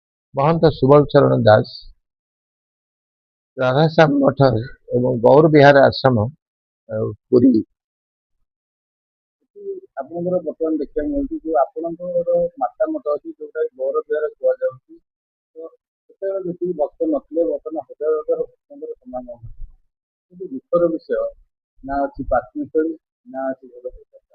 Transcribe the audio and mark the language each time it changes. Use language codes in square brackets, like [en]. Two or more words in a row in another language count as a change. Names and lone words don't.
[or] महंत सुबल चरण दास राधाश्याम मठ एवं गौर विहार आश्रम पुरी। ଆପଣଙ୍କର ବର୍ତ୍ତମାନ ଦେଖିବାକୁ ମିଳୁଛି ଯୋଉ ଆପଣଙ୍କର ମାତା ମଠ ଅଛି ଯୋଉଟା ଗୌର ବିହାର କୁହାଯାଉଛି। ତ ସେତେବେଳେ ଯେତିକି ଭକ୍ତ ନଥିଲେ ବର୍ତ୍ତମାନ ହଜାର ହଜାର ଭକ୍ତଙ୍କର ସମାନ କିନ୍ତୁ ଦୁଃଖର ବିଷୟ ନା ଅଛି ପାର୍କିଂ ସ୍ଥଳୀ ନା ଅଛି ଭଲ ବ୍ୟବସ୍ଥା।